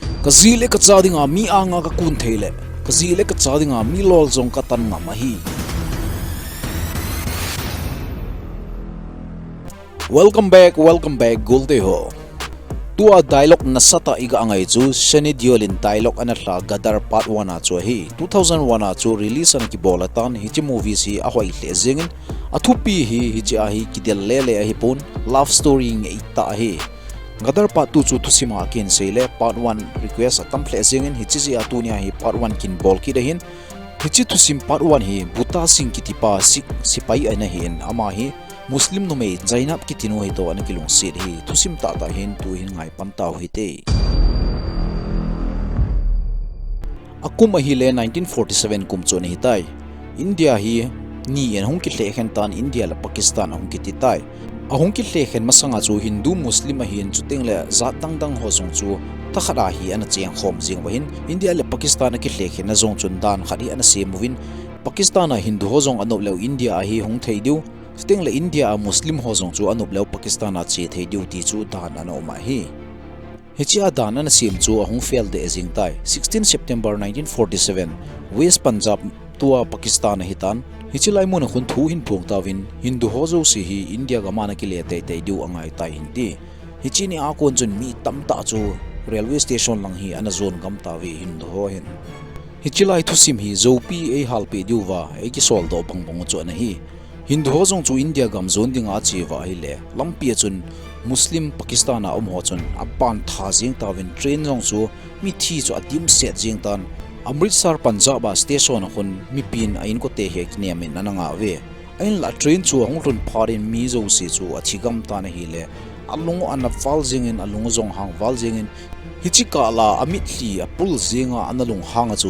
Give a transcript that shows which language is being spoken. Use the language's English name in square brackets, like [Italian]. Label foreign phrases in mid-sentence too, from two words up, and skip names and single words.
[Thado Chin] Kazile ka chadinga mi anga ka kun theile kazile ka chadinga mi lol jong ka tan nga mahi. [English] Welcome back [Thado Chin] gulde ho. Tua dialogue na sata iga angai chu shani diolin dialogue anatla Gadar part 1 a chu hi 2001 a chu release an ki bolatan hi chi movie si a hoi hle zengin athupi hi chi a hi ki del lele a hi pon [English] love story [Thado Chin] nge ta hi Gadar part 2 chu thusima kin seile part 1 request atam hle zengin hi chi atunia hi part 1 kin bol ki dahin hi chi thusim part 1 hi buta sing ki tipa sipai ana hin ama hi Muslim no me zainab ki tinu hi to an kilung sit hi thusim ta ta hin tu hin ngai pantau hi te akum hi le 1947 kum chon hi tai India hi ni en hong ki hle khen tan India la Pakistan hong ki ti tai ahong ki hle khen masanga chu Hindu Muslim hi en chuteng le za tang dang ho song chu ta khada hi an cheng khom jing wa hin India le Pakistan ki hle khen na zong chun dan khadi an se movin Pakistan a Hindu ho zong anop le India hi hong thei diu Sting la India a Muslim ho zong chu anup leo Pakistan a che thei diu ti chu dan ano ma hi hichi a dan an sim chu ahong fail de ezing tai 16 September 1947 West Punjab tua Pakistan hitan hichi lai mon khun thu hin phung tawin Hindu ho zo si hi India ga mana ki le te te diu angai tai hindi hichi ni a kon chun mi tam ta chu [English] railway station [Thado Chin] lang hi ana zone gam tawi Hindu ho hin hichi lai thu sim hi zo pi e hal pe diu wa e ki sol do bang bang chu na hi Hindu ho zong chu India gam zone ding a chi wa hi le lampi chun Muslim Pakistan a ho chun apan tha jing tawin train zong chu mi thi chu atim set jing tan Amritsar Punjab a station a khun mi pin a in ko te he knemin ananga we ain la train chu hong run pharin mi zo si chu achigam ta na hi le alung an fal jing in alung zong hang wal jing in hichika la amit li apul zinga analung hang chu